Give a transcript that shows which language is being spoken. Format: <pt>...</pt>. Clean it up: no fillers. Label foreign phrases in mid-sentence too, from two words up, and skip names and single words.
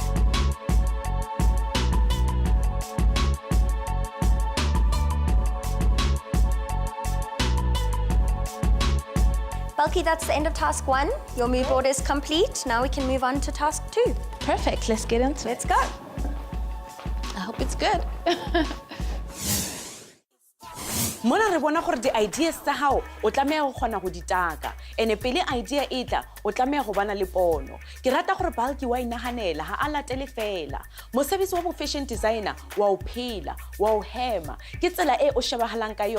<en>Belky, that's the end of task 1. Your mood board is complete. Now we can move on to task 2. Perfect, let's get into it. Let's go. I hope it's good.</en> <st>Mona re bona gore di-ideas tsa hao o tlameha go kgona go di taka ene pele idea e tla o tlameha go bana le pono ke rata gore Balki wa inahanela ha a latele fela mosebetsi wa bo</st> <en>fashion designer</en> <st>wa o phela wa o hema ke tsela e o shebahalang ka</st>